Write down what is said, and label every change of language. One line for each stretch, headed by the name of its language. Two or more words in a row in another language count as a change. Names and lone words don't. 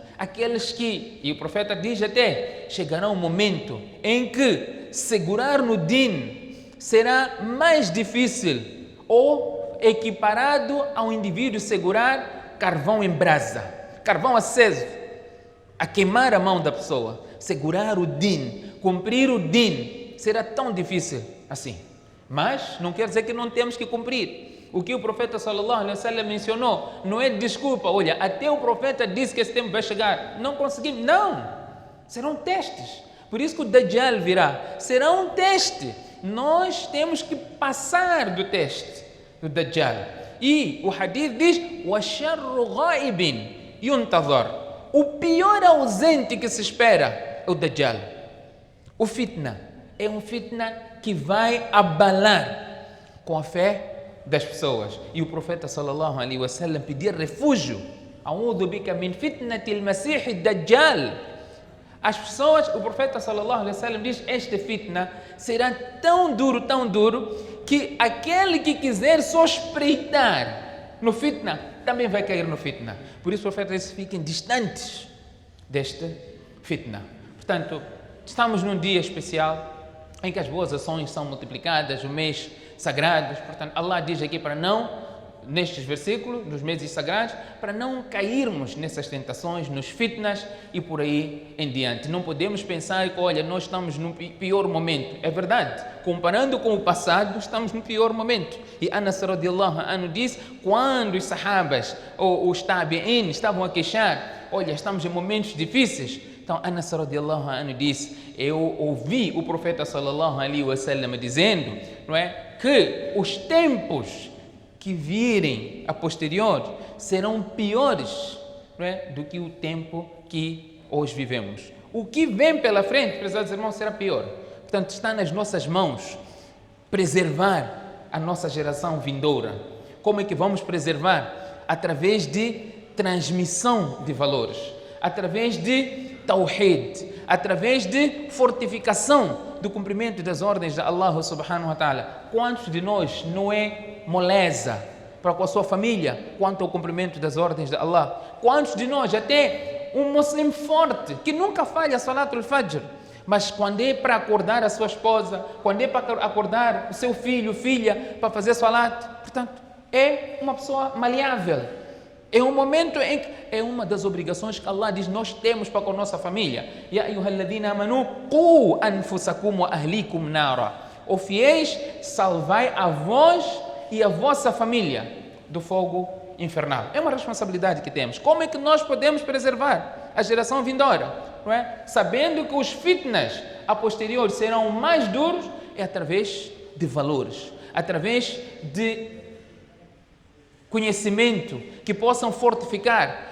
Portuguese: Aqueles que, e o profeta diz até, chegará um momento em que segurar no din será mais difícil ou equiparado ao indivíduo segurar carvão em brasa, carvão aceso, a queimar a mão da pessoa. Segurar o din, cumprir o din, será tão difícil assim. Mas não quer dizer que não temos que cumprir. O que o profeta
Arabic: صلى الله عليه وسلم
Portuguese: mencionou não é desculpa, olha, até o profeta disse que esse tempo vai chegar, não conseguimos, não, serão testes. Por isso que o Dajjal virá, será um teste. Nós temos que passar do teste do Dajjal. E o hadith diz,
Arabic: وَشَرُّ غَائِبٍ يُنْتَظَرُ,
Portuguese: o pior ausente que se espera é o Dajjal. O fitna é um fitna que vai abalar com a fé das pessoas. E o profeta
Arabic: صلى الله عليه وسلم
Portuguese: pedir refúgio.
Arabic: أعوذ بك من فتنة المسيح الدجال.
Portuguese: As pessoas, o profeta
Arabic: صلى الله عليه وسلم
Portuguese: diz, este fitna será tão duro, que aquele que quiser só espreitar no fitna, também vai cair no fitna. Por isso o profeta diz, fiquem distantes deste fitna. Portanto, estamos num dia especial em que as boas ações são multiplicadas, o mês sagrados. Portanto, Allah diz aqui para não, nestes versículos, nos meses sagrados, para não cairmos nessas tentações, nos fitnas e por aí em diante. Não podemos pensar que, olha, nós estamos no pior momento. É verdade, comparando com o passado, estamos no pior momento. E Anas
Arabic: رضي الله عنه
Portuguese: diz, quando os sahabas ou os tabi'in estavam a queixar, olha, estamos em momentos difíceis. Então, Anas
Arabic: رضي الله عنه
Portuguese: disse, eu ouvi o profeta
Arabic: صلى الله عليه وسلم
Portuguese: dizendo, não é, que os tempos que virem a posterior serão piores, não é, do que o tempo que hoje vivemos. O que vem pela frente, prezados irmãos, será pior. Portanto, está nas nossas mãos preservar a nossa geração vindoura. Como é que vamos preservar? Através de transmissão de valores, através de tawhid, através de fortificação do cumprimento das ordens de Allah
Arabic: سبحانه وتعالى.
Portuguese: Quantos de nós não é moleza para com a sua família quanto ao cumprimento das ordens de Allah? Quantos de nós, até um muslim forte, que nunca falha a
Arabic: صلاة الفجر,
Portuguese: mas quando é para acordar a sua esposa, quando é para acordar o seu filho, filha, para fazer salat, portanto, é uma pessoa maleável. É um momento em que é uma das obrigações que Allah diz nós temos para com a nossa família.
Arabic: يا أيها الذين آمنوا قوا أنفسكم وأهليكم نارا.
Portuguese: Ó fiéis, salvai a vós e a vossa família do fogo infernal. É uma responsabilidade que temos. Como é que nós podemos preservar a geração vindoura? Não é? Sabendo que os fitnas a posterior serão mais duros, é através de valores, através de conhecimento que possam fortificar.